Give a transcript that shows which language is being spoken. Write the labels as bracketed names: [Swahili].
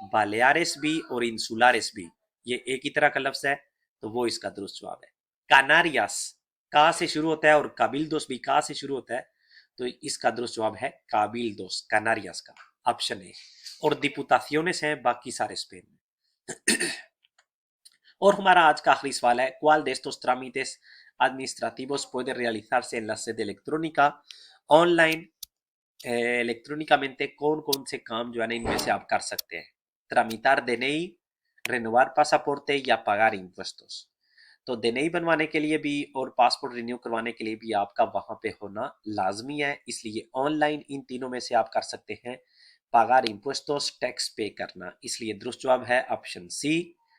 [Hindi] बालेयारिस भी और इंसुलारिस भी ये एक ही तरह का लफ्ज है, तो वो इसका दुरुस्त जवाब है। कानारियास का से शुरू होता है और काबिल्दोस भी का से शुरू होता है, तो इसका दुरुस्त जवाब है काबिल्दोस, कानारियास का, ऑप्शन ए। और डिपुतासियोनेस है बाकी सारे स्पेन में। और हमारा आज का आखिरी सवाल है [Spanish] ¿Cuál de estos trámites administrativos puede realizarse en la sede electrónica? [Hindi] Online इलेक्ट्रॉनिकamente कौन कौन से काम जो है ना इनमें से आप कर सकते हैं। [Spanish] tramitar DNI, renovar pasaporte या pagar impuestos। [Hindi] तो DNI बनवाने के लिए भी और पासपोर्ट रिन्यू करवाने के लिए भी आपका वहां पे होना लाजमी है, इसलिए ऑनलाइन इन तीनों में से आप कर सकते हैं। [Spanish] pagar impuestos, [Hindi] टैक्स पे करना, इसलिए दुरुस्त जवाब है ऑप्शन सी